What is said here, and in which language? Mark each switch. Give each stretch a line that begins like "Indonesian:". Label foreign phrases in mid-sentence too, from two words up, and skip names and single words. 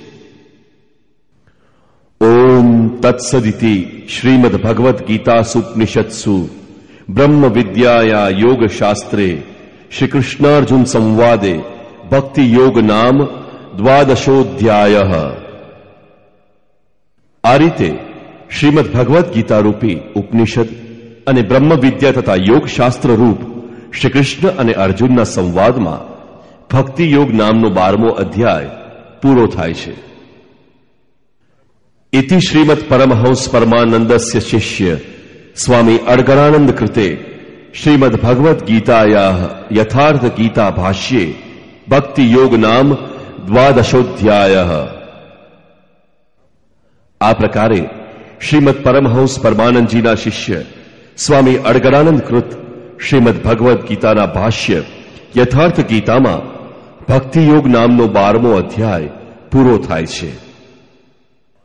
Sanskrit: ઓમ તત્સદિતિ શ્રીમદ ભગવદ્ ગીતા સુપનિષત્સુ બ્રહ્મ વિદ્યાયા યોગ શાસ્ત્રે શ્રી કૃષ્ણાર્જુન સંવાદે ભક્તિ યોગ નામ 12ધ્યાય.
Gujarati: આ રીતે શ્રીમદ ભગવદ્ ગીતા રૂપી ઉપનિષદ અને બ્રહ્મ વિદ્યા તથા યોગ શાસ્ત્ર રૂપ શ્રી કૃષ્ણ અને અર્જુનના સંવાદમાં ભક્તિ યોગ નામનો 12મો અધ્યાય પૂરો થાય છે.
Sanskrit: इति श्रीमद परमहंस परमानंदस्य शिष्य स्वामी अडगरानंद कृते श्रीमद भगवद गीतायाः यथार्थ गीता भाष्ये भक्ति योग नाम 12ધ્યાય.
Gujarati: આ પ્રકારે શ્રીમદ પરમહંસ પરમાનંદજીના શિષ્ય સ્વામી અડગરાનંદ કૃત શ્રીમદ ભગવદ ગીતાના ભાષ્ય યથાર્થ ગીતામાં ભક્તિ યોગ નામનો 12મો અધ્યાય પૂરો થાય છે.